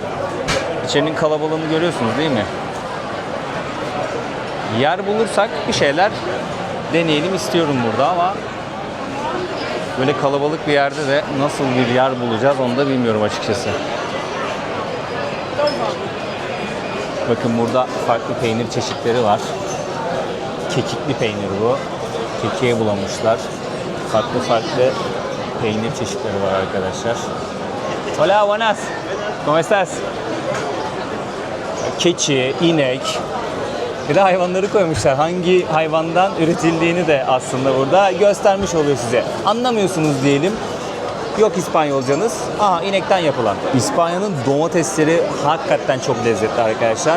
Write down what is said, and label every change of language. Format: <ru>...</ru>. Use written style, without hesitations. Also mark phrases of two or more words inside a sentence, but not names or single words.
<tr>İçerinin kalabalığını görüyorsunuz değil mi? Yer bulursak bir şeyler deneyelim istiyorum burada ama böyle kalabalık bir yerde de nasıl bir yer bulacağız onu da bilmiyorum açıkçası. Bakın burada farklı peynir çeşitleri var. Kekikli peynir bu. Kekiğe bulamışlar. Farklı farklı peynir çeşitleri var arkadaşlar.</tr> <es>Hola, buenas. ¿Cómo estás?</es> <tr>Keçi, inek. Bir de hayvanları koymuşlar. Hangi hayvandan üretildiğini de aslında burada göstermiş oluyor size. Anlamıyorsunuz diyelim. Yok İspanyolcanız. Aha, inekten yapılan. İspanya'nın domatesleri hakikaten çok lezzetli arkadaşlar.</tr>